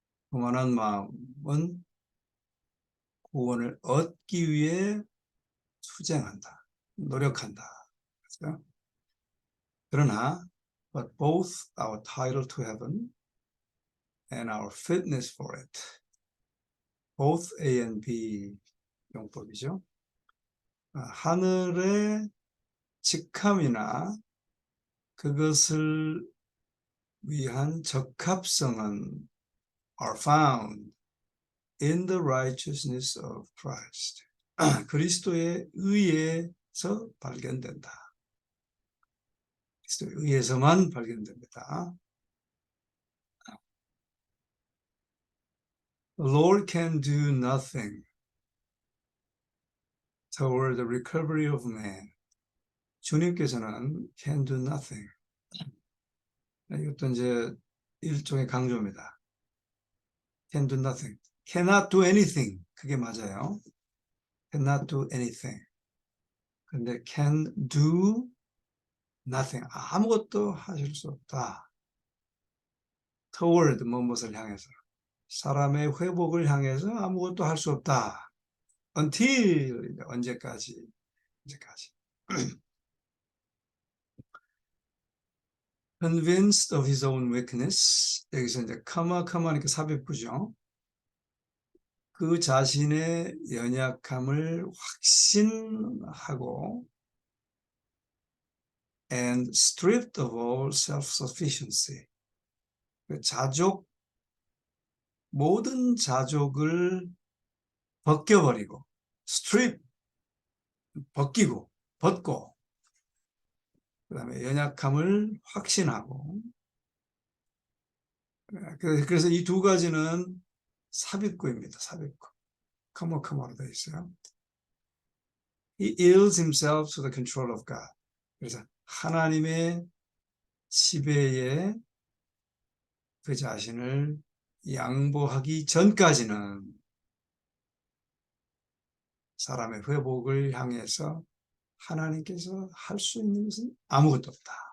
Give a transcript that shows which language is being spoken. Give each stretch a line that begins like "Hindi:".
Korean: 교만한 마음은 구원을 얻기 위해 투쟁한다, 노력한다. 그렇죠? 그러나
English: but both our title to heaven and our fitness for it, both A and B
Korean: 용법이죠. 하늘의 직함이나 그것을 위한 적합성은
English: are found in the righteousness of Christ.
Korean: 그리스도의 의에서 발견된다. 그리스도의 의에서만 발견됩니다.
English: The Lord can do nothing toward the recovery of man.
Korean: 주님께서는
English: can do nothing.
Korean: 이것도 이제 일종의 강조입니다.
English: can do nothing. cannot do anything.
Korean: 그게 맞아요.
English: cannot do anything.
Korean: 근데
English: can do nothing.
Korean: 아무것도 하실 수 없다. toward 무엇을 향해서. 사람의 회복을 향해서 아무것도 할 수 없다. until 언제까지.
English: convinced of his own weakness.
Korean: 여기서 이제 comma 이렇게 삽입구죠. 그 자신의 연약함을 확신하고
English: and stripped of all self-sufficiency.
Korean: 모든 자족을 벗겨버리고 strip, 벗고 그 다음에 연약함을 확신하고. 그래서 이 두 가지는 삽입구입니다. 삽입구. comma로 되어 있어요.
English: He yields himself to the control of God.
Korean: 그래서 하나님의 지배에 그 자신을 양보하기 전까지는 사람의 회복을 향해서 하나님께서 할 수 있는 것은 아무것도 없다.